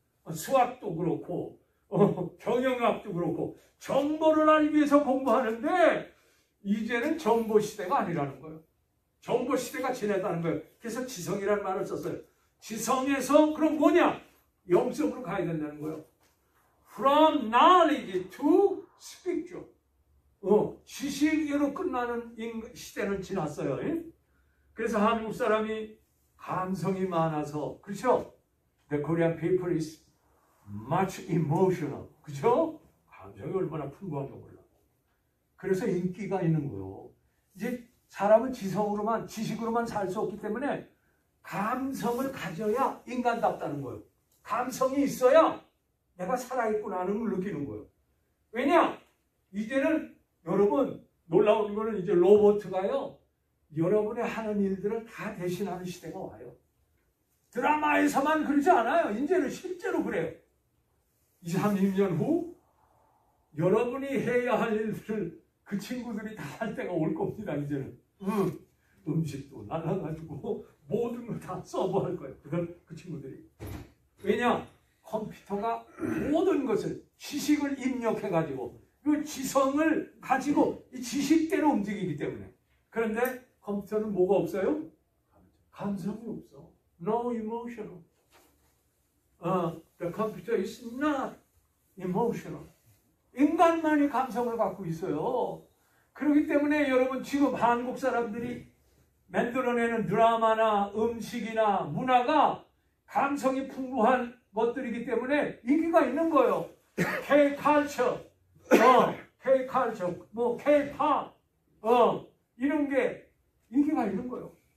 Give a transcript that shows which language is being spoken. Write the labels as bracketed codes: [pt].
[ko] 수학도 그렇고 경영학도 그렇고 정보를 알기 위해서 공부하는데 이제는 정보 시대가 아니라는 거예요. 정보 시대가 지났다는 거예요. 그래서 지성이라는 말을 썼어요. 지성에서 그럼 뭐냐? 영성으로 가야 된다는 거예요. [en] From knowledge to spiritual. [ko] 지식으로 끝나는 시대는 지났어요. 그래서 한국 사람이 감성이 많아서, 그렇죠? [en] The Korean people is much emotional. [ko] 그렇죠? 감성이 얼마나 풍부한가 몰라. 그래서 인기가 있는 거예요. 이제 사람은 지식으로만 살 수 없기 때문에 감성을 가져야 인간답다는 거예요. 감성이 있어야 내가 살아있구나 하는 걸 느끼는 거예요. 왜냐? 이제는 여러분 놀라운 거는 이제 로봇가요, 여러분의 하는 일들을 다 대신하는 시대가 와요. 드라마에서만 그러지 않아요. 이제는 실제로 그래요. 20, 30년 후 여러분이 해야 할 일들을 그 친구들이 다 할 때가 올 겁니다. 이제는 음식도 나가가지고 모든 걸 다 서버할 거예요. 그 친구들이. 왜냐? 컴퓨터가 모든 것을, 지식을 입력해가지고 그 지성을 가지고 이 지식대로 움직이기 때문에. 그런데 컴퓨터는 뭐가 없어요? 감성이 없어. [en] No emotional. The computer is not emotional. [ko] 인간만이 감성을 갖고 있어요. 그렇기 때문에 여러분 지금 한국 사람들이 만들어내는 드라마나 음식이나 문화가 감성이 풍부한 것들이기 때문에 인기가 있는 거예요. K-culture, K-culture, 뭐 K-pop, 이런 게 인기가 있는 거예요.